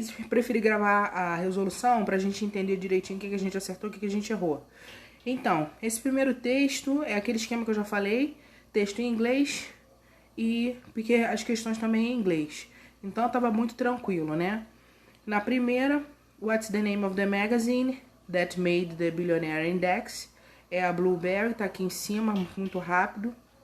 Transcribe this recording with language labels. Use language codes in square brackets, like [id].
[pt] Preferi gravar a resolução para a gente entender direitinho o que a gente acertou e o que a gente errou. Então, esse primeiro texto é aquele esquema que eu já falei, texto em inglês e porque as questões também em inglês. Então, estava muito tranquilo, né? Na primeira, [en] what's the name of the magazine that made the Billionaire Index? [pt] É a Bloomberg, tá aqui em cima, muito rápido.